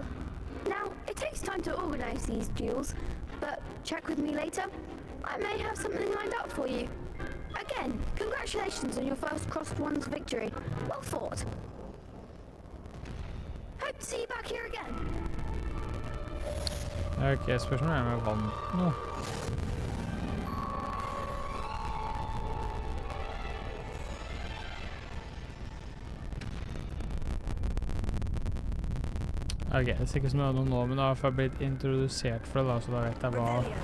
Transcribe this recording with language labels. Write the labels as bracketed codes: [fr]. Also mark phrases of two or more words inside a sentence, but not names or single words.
[en] Now, it takes time to organize these duels, but check with me later. I may have something lined up for you. Again, congratulations on your first crossed ones victory. Well fought. Hope to see you back here again. [no] Ok, spørsmålet er om jeg vant nå. Ok, det ser ikke som jeg har noe nå, men da har jeg blitt introdusert for det da, så da vet jeg hva...